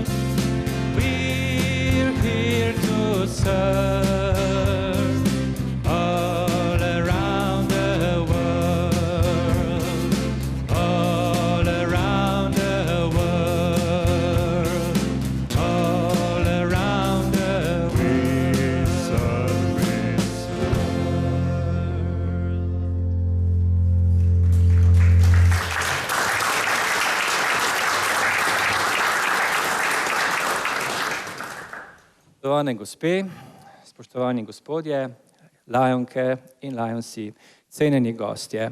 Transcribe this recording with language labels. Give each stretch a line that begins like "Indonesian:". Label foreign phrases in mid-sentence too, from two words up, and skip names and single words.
English: We're here to serve all around the world. All around the world. All around the world.
Slovenian: Spoštovane gospe, spoštovani gospodje, lajonke in lajonsi, cenjeni gostje.